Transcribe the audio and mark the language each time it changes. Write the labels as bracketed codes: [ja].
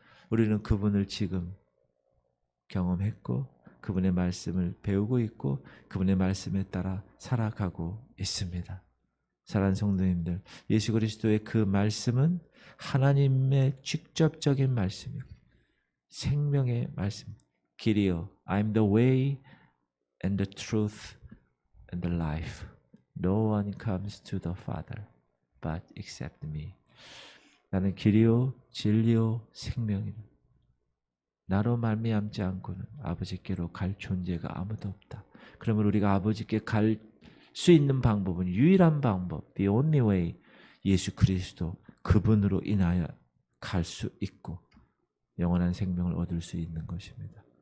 [ko] 우리는 그분을 지금 경험했고 그분의 말씀을 배우고 있고 그분의 말씀에 따라 살아가고 있습니다. 사랑하는 성도님들, 예수 그리스도의 그 말씀은 하나님의 직접적인 말씀이고 생명의 말씀. 길이요, [en] I'm the way and the truth and the life. No one comes to the Father but except me. [ko] 나는 길이요, 진리요, 생명이다. 나로 말미암지 않고는 아버지께로 갈 존재가 아무도 없다. 그러면 우리가 아버지께 갈 수 있는 방법은 유일한 방법, [en] the only way, [ko] 예수 그리스도 그분으로 인하여 갈 수 있고 영원한 생명을 얻을 수 있는 것입니다.